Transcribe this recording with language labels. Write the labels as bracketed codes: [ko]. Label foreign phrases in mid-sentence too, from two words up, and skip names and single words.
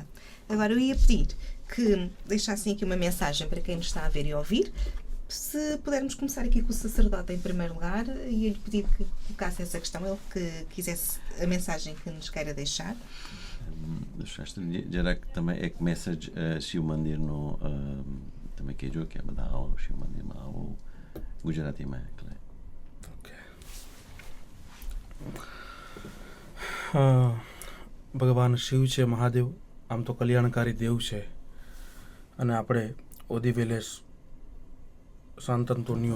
[pt] Agora eu ia pedir que deixassem aqui uma mensagem para quem nos está a ver e ouvir. Se pudermos começar aqui com o sacerdote em primeiro lugar, ia-lhe pedir que colocasse essa questão, ele que quisesse a mensagem que nos queira deixar. [gu] também એક મેસેજ શિવ મંદિર નો તમે કહેજો કે બધા આવો શિવ મંદિરમાં આવો ગુજરાતીમાં ભગવાન શિવ છે, મહાદેવ આમ તો કલ્યાણકારી દેવ છે, અને આપણે ઓદિવેલેસ સંત અંતોનિયો